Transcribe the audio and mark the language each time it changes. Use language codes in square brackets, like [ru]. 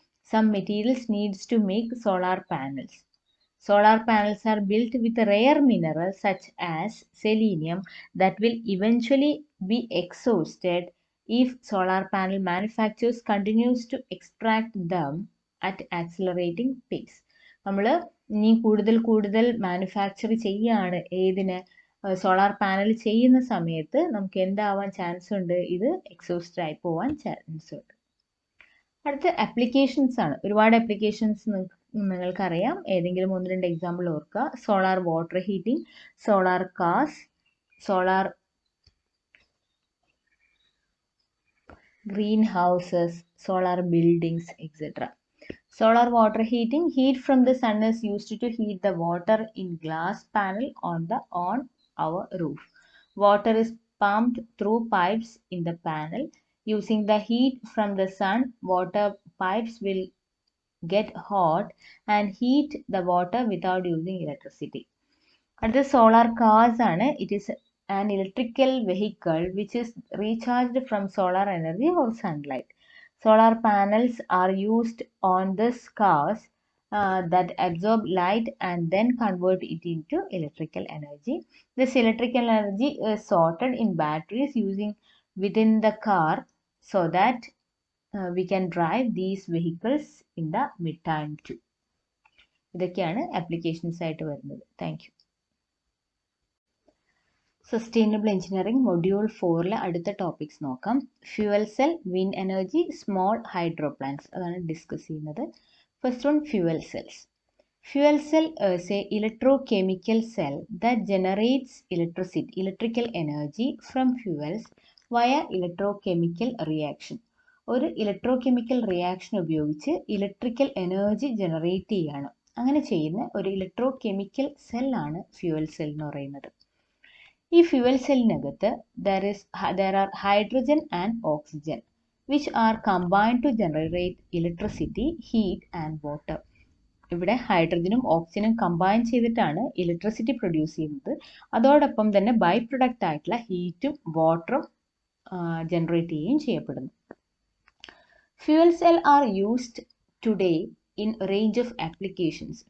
[en] Some materials needs to make solar panels. Solar panels are built with rare minerals such as selenium that will eventually be exhausted if solar panel manufacturers continues to extract them at accelerating pace. [ml] നമ്മൾ ഇനി കൂടുതൽ manufacture ചെയ്യാണ് ഏതിന്, solar panel ചെയ്യുന്ന സമയത്ത് നമുക്ക് എന്താവാൻ chance ഉണ്ട്, ഇത് എക്സോസ്റ്റ് ആയി പോവാൻ ചാൻസ് ഉണ്ട്. അടുത്ത ആപ്ലിക്കേഷൻസ് ആണ്. ഒരുപാട് ആപ്ലിക്കേഷൻസ് നിങ്ങൾക്കറിയാം, ഏതെങ്കിലും 1-2 എക്സാമ്പിൾ ഓർക്കുക. Solar water heating, solar cars, solar green houses, solar buildings etcetera. [en] Solar water heating. Heat from the sun is used to heat the water in glass panel on our roof. Water is pumped through pipes in the panel. Using the heat from the sun, water pipes will get hot and heat the water without using electricity. [ml] അടുത്ത solar cars ആണ്. [en] It is an electrical vehicle which is recharged from solar energy or sunlight. Solar panels are used on these cars that absorb light and then convert it into electrical energy. This electrical energy is sorted in batteries using within the car so that we can drive these vehicles in the midterm too. [ml] ഇതൊക്കെയാണ് applications ആയിട്ട് വരുന്നത്. Thank you. Sustainable engineering module 4 അടുത്ത topics നോക്കാം. Fuel cell, wind energy, small hydro plants, അതാണ് discuss ചെയ്യുന്നത്. [en] First one, fuel cells. Fuel cell is a electrochemical cell that generates electrical energy from fuels via electrochemical reaction. [ml] ഒരു electrochemical reaction ഉപയോഗിച്ച് electrical energy generate ചെയ്യാണ്. അങ്ങനെ ചെയ്യുന്ന ഒരു electrochemical സെല്ലാണ് fuel cell എന്ന് പറയുന്നത്. ഈ fuel സെല്ലിനകത്ത് [en] there are hydrogen and oxygen which are combined to generate electricity, heat and water. [ml] ഇവിടെ ഹൈഡ്രജനും ഓക്സിജനും കമ്പൈൻ ചെയ്തിട്ടാണ് ഇലക്ട്രിസിറ്റി പ്രൊഡ്യൂസ് ചെയ്യുന്നത്. അതോടൊപ്പം തന്നെ ബൈ പ്രൊഡക്റ്റ് ആയിട്ടുള്ള ഹീറ്റും വാട്ടറും ജനറേറ്റ് ചെയ്യുകയും ചെയ്യപ്പെടുന്നു. [en] Fuel cell are used today in range of applications.